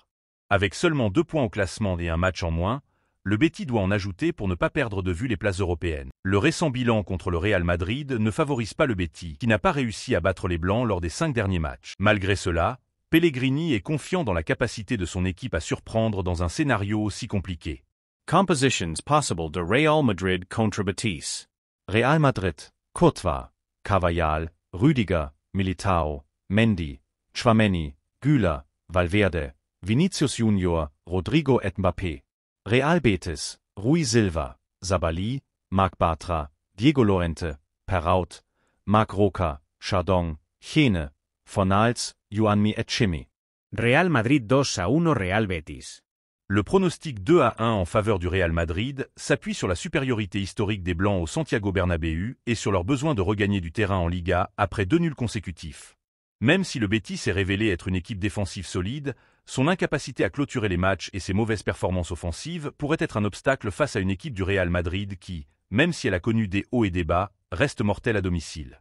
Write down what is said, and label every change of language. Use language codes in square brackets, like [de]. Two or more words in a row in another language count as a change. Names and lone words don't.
[fr] Avec seulement 2 points au classement et un match en moins, le Betis doit en ajouter pour ne pas perdre de vue les places européennes. Le récent bilan contre le Real Madrid ne favorise pas le Betis, qui n'a pas réussi à battre les Blancs lors des 5 derniers matchs. Malgré cela, Pellegrini est confiant dans la capacité de son équipe à surprendre dans un scénario aussi compliqué. Compositions possible de Real Madrid contre Betis. Real Madrid, Courtois, Carvajal, Rüdiger, Militao, Mendy, Tchouaméni, Güler, Valverde, Vinicius Junior, Rodrigo et Mbappé. Real Betis, Rui Silva, Sabali, Marc Bartra, Diego Llorente, Perrault, Marc Roca, Chardon, Gene, Fornals, Juanmi et Chimi. Real Madrid 2-1 Real Betis. Le pronostic 2-1 en faveur du Real Madrid s'appuie sur la supériorité historique des Blancs au Santiago Bernabéu et sur leur besoin de regagner du terrain en Liga après 2 nuls consécutifs. Même si le Betis s'est révélé être une équipe défensive solide, son incapacité à clôturer les matchs et ses mauvaises performances offensives pourraient être un obstacle face à une équipe du Real Madrid qui, même si elle a connu des hauts et des bas, reste mortelle à domicile.